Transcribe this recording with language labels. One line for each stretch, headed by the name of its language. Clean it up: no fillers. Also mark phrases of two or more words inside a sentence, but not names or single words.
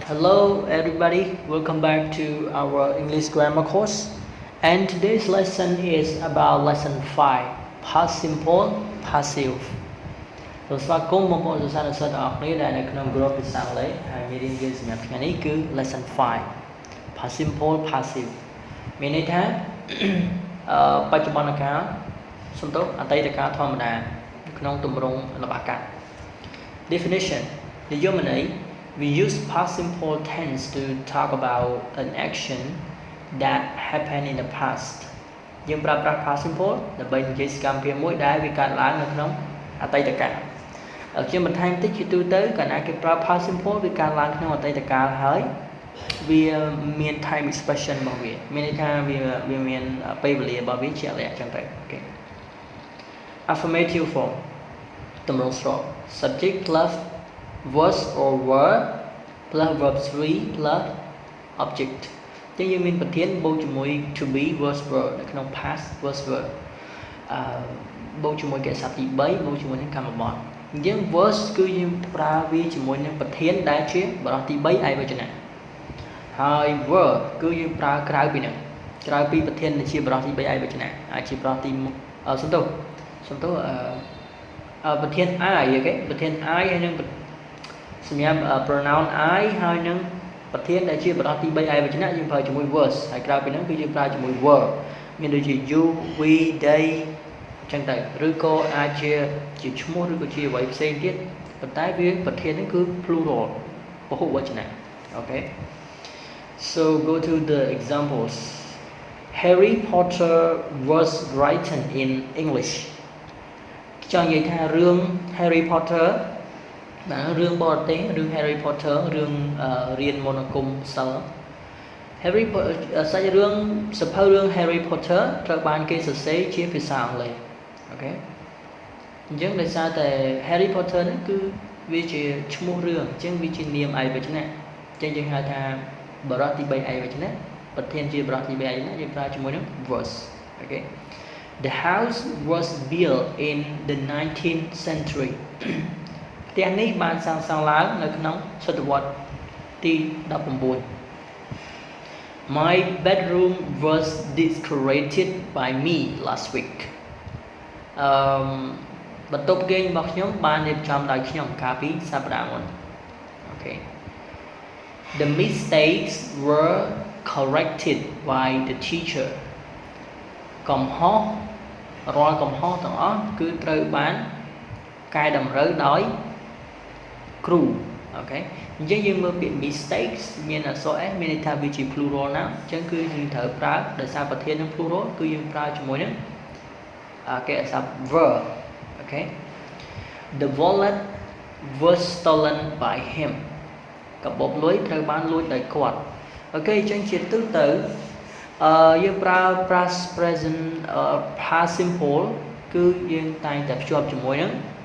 English: Hello everybody, welcome back to our English grammar course. And today's lesson is about lesson 5, past simple, passive.
Khmer: សូមស្វាគមន៍បងប្អូនសិស្សានុសិស្សទាំងអស់គ្នាដែលនៅក្នុង group ភាសាអង់គ្លេសហើយមេរៀនយើងសម្រាប់ថ្ងៃនេះគឺ
English: lesson 5 past simple passive
Khmer: មានន័យថាបច្ចុប្បន្នកាលសំទោសអតីតកាលធម្មតាក្នុងទម្រង់លម្អកាល definition និយម ន័យ
English: we use past simple tense to talk about an action that happened in the past
Khmer: យើងប្រើប្រាស់
English: past simple
Khmer: ដើម្បីនិយាយសកម្មភាពមួយដែលវាកើតឡើងនៅក្នុងអតីតកាលខ្ញុំបន្ថែមតិចជា ទូទៅកាលណាគេប្រើ
English: past simple
Khmer: វាកើតឡើងក្នុងអតីតកាលហើយវាមាន
English: time expression
Khmer: របស់វាមានន័យថាវាមានពេលវេ លារបស់វាជាក់លាក់អញ្ចឹងទៅអូខេ
English: affirmative form
Khmer: ទម្រង់ស្រប
English: subject plus was or were plus verb 3 plus object
Khmer: ចឹងយើងមានប្រធានបូកជាមួយ
English: to be was were
Khmer: នៅក្នុង
English: past was were
Khmer: បូកជាមួយកិច្ចសព្ទទី3បូកជាមួយនឹងកម្មបត្តិអញ្ចឹង was គឺយើងប្រើវាជាមួយនឹងប្រធានដែលជាបរិបទទី3ឯកវចនៈហើយ were គឺយើងប្រើក្រៅពីនឹងក្រៅពីប្រធានដែលជាបរិបទទី3ឯកវចនៈអាចជាបរិបទទីសំទោស ប្រធាន I អូខេប្រធាន I ហើយនឹងសម្រាប់
English: pronoun I
Khmer: ហើយនឹងប្រធានដែលជាបរិបទទី3ឯកវចនៈយើងប្រើជាមួយ was ហើយក្រៅពីហ្នឹងគឺយើងប្រើជាមួយ were មានដូចជា
English: you we they
Khmer: អញ្ចឹងទៅឬក៏អាចជាឈ្មោះឬ ក៏ជាអ្វីផ្សេងទៀតប៉ុន្តែវាប្រធានហ្នឹងគឺ plural ពហុវចនៈអូខេ
English: so go to the examples Harry Potter was written in English
Khmer: ចង់និយាយថារឿង Harry Potter រឿងបរទេសឬ Harry Potter រឿងរៀនមន្តអាគមសិល្ប៍ Harry សាច់រឿងសភៅរឿង Harry Potter ត្រូវ បានគេសរសេរជាភាសាអង់គ្លេសអូខេអញ្ចឹងដោយសារតែ Harry Potter ហ្នឹងគឺវា ជាឈ្មោះរឿងអញ្ចឹងវាជានាមឯកវចនៈអញ្ចឹងយើងហៅថាបរិបទទី3ឯកវចនៈប្រធានជាបរិបទទី3ឯកវចនៈយើងប្រើជាមួយនឹង was អូខេ
English: The house was built in the 19th century
Khmer: ផ្ទះនេះបានសាងសង់ឡើងនៅក្នុងសតវត្សទី19
English: My bedroom was decorated by me last week
Khmer: បន្ទប់គេងរបស់ខ្ញុំបានរៀបចំដោយខ្ញុំកាលពីសប្តាហ៍មុនអូខេ
English: The mistakes were corrected by the teacher
Khmer: កំហុសរា ល់កំហុសទាំងអស់គឺត្រូវបានកែតម្រូវដោយគ្រូអូខេអញ្ចឹងយើងមើលពាក្យ mistakes មាន អក្សរ s មានន័យថាវាជា plural ណាអញ្ចឹងគឺយើងត្រូវប្រើដោយសារប្រធាននឹង plural គឺយើងប្រើជាមួយនឹងគេអក្សរ were អូខេ
English: The wallet was stolen by him
Khmer: កាបូបលុយត្រូវបានលួចដោយគាត់អូខេអញ្ចឹងជាទូទៅយើងប្រើ
English: past present past simple
Khmer: គឺយើងតែងតែភ្ជាប់ជាមួយនឹង